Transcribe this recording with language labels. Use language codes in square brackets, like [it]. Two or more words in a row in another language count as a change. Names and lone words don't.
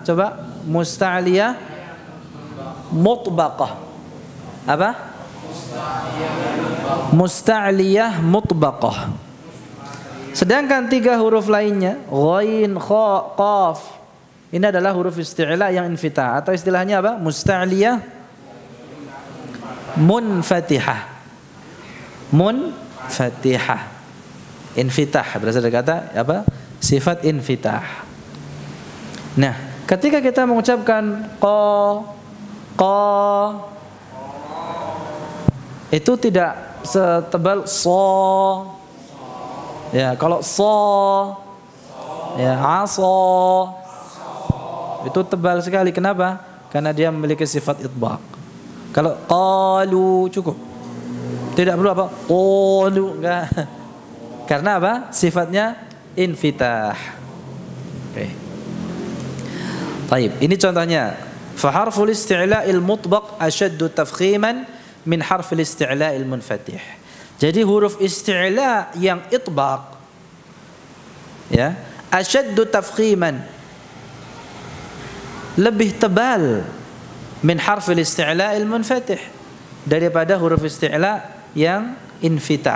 [ar] Coba مستعلية مطبقة. Apa? مستعلية مطبقة. [id] Sedangkan 3 huruf lainnya ghain, kha, qaf, ini adalah huruf isti'la yang infitah atau istilahnya apa? [ar] مستعلية منفتحة. Munfatihah. [id] Infitah berasal dari kata apa? Sifat infitah. Nah, ketika kita mengucapkan qa itu tidak setebal so. Ya, kalau so ya aso itu tebal sekali. Kenapa? Karena dia memiliki sifat itbaq. Kalau qalu cukup. Tidak perlu apa? Qalu, enggak. Karena apa? Sifatnya infitah. Oke. Baik, ini contohnya. [ar] فحرف الاستعلاء المطبق أشد تفخيما من حرف الاستعلاء المنفتح. [id] Jadi huruf isti'la yang itbaq ya, [ar] أشد تفخيما, [id] lebih tebal [ar] من حرف الاستعلاء المنفتح, [id] daripada huruf isti'la yang infitah.